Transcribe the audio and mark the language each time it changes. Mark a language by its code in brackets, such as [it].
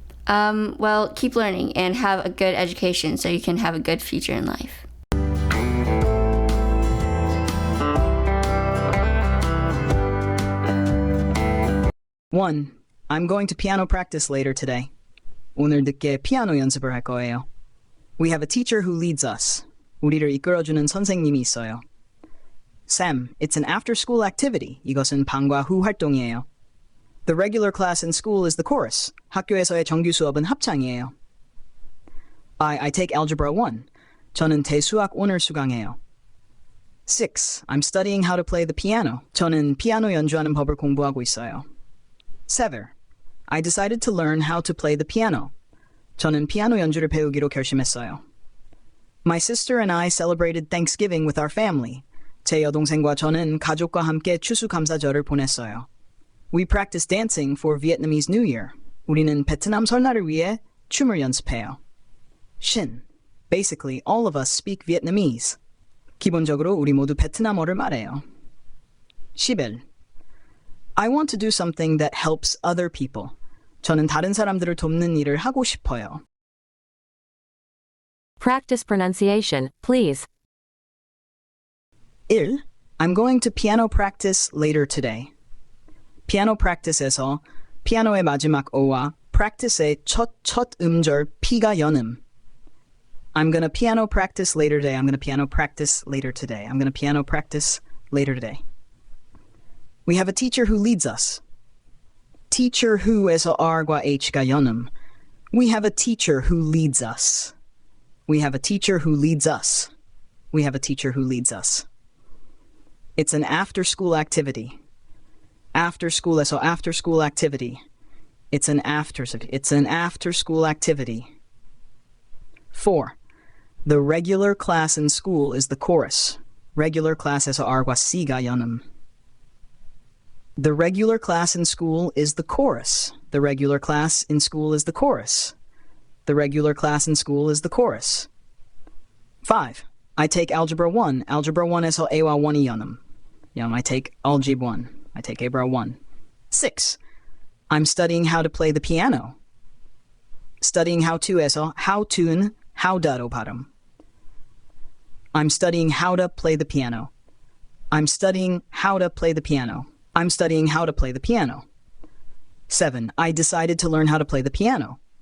[en] Well, keep learning and have a good education so you can have a good future in life. One, I'm going to piano practice later today. [ko] 오늘 늦게 피아노 연습을 할 거예요. [en] We have a teacher who leads us. [ko] 우리를 이끌어주는 선생님이 있어요. [en] Sam, it's an after-school activity. [ko] 이것은 방과 후 활동이에요. [en] The regular class in school is the chorus. [ko] 학교에서의 정규 수업은 합창이에요. [en] I take Algebra 1. [ko] 저는 대수학 오늘 수강해요. [en] 6. I'm studying how to play the piano. [ko] 저는 피아노 연주하는 법을 공부하고 있어요. [en] 7. I decided to learn how to play the piano. [ko] 저는 피아노 연주를 배우기로 결심했어요. [en] My sister and I celebrated Thanksgiving with our family. [ko] 제 여동생과 저는 가족과 함께 추수감사절을 보냈어요. [en] We practice dancing for Vietnamese New Year. [ko] 우리는 베트남 설날을 위해 춤을 연습해요. Shin. [en] Basically, all of us speak Vietnamese. [ko] 기본적으로 우리 모두 베트남어를 말해요. [en] 11. I want to do something that helps other people. [ko] 저는 다른 사람들을 돕는 일을 하고 싶어요. [en] Practice pronunciation, please. 1. I'm going to piano practice later today. [ko] 피아노 practice에서 피아노의 마지막 O와 practice의 첫 음절 P가 연음. [en] I'm gonna piano practice later today. I'm gonna piano practice later today. I'm gonna piano practice later today. We have a teacher who leads us. Teacher who에서 [ko] R과 H가 연음. [en] We have a teacher who leads us. We have a teacher who leads us. We have a teacher who leads us. It's an after-school activity. After-school에서 after-school activity. It's an after-school activity. 4. The regular class in school is the chorus. Regular class에서 [ko] R과 C가 연음. [en] The regular class in school is the chorus. The regular class in school is the chorus. The regular class in school is the chorus. 5. I take Algebra 1. [ko] Algebra 1에서 A와 1이 연음. [en] I take Algebra 1. I take Algebra 1. 6. I'm studying how to play the piano. Studying how to에서 how to는 [ko] how다로 발음. [en] I'm studying how to play the piano. I'm studying how to play the piano. I'm studying how to play the piano. 7. I decided to learn how to play the piano.